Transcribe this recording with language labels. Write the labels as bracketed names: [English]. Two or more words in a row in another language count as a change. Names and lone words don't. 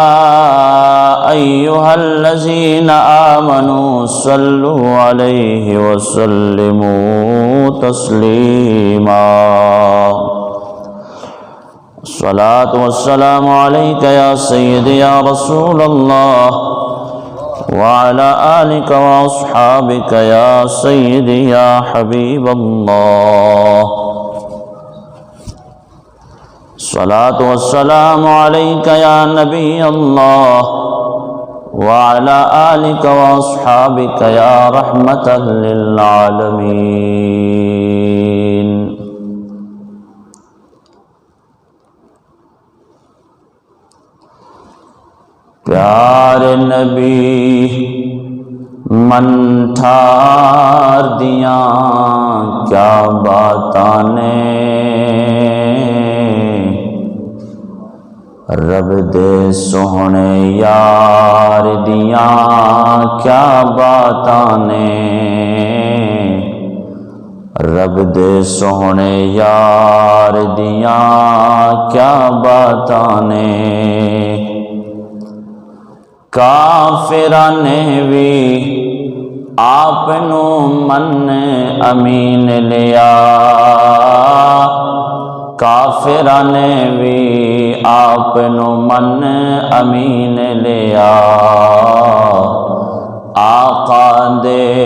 [Arabic] أيها الذين آمنوا صلوا عليه وسلموا تسليما الصلاة والسلام عليك يا سيدي يا رسول الله وعلى آلك وأصحابك يا سيدي يا حبيب الله الصلاة والسلام عليك يا نبي الله وعلى آلك وأصحابك يا رحمة [Punjabi] للعالمين پیارے نبی من ٹھار دیاں کیا باتاں نے رب دے سوہنے یار دیاں کیا باتاں نے رب دے سوہنے یار دیاں کیا باتاں نے کافراں نے بھی آپ نو من امین لیا کافراں نے بھی آپ نو من امین لیا آقا دے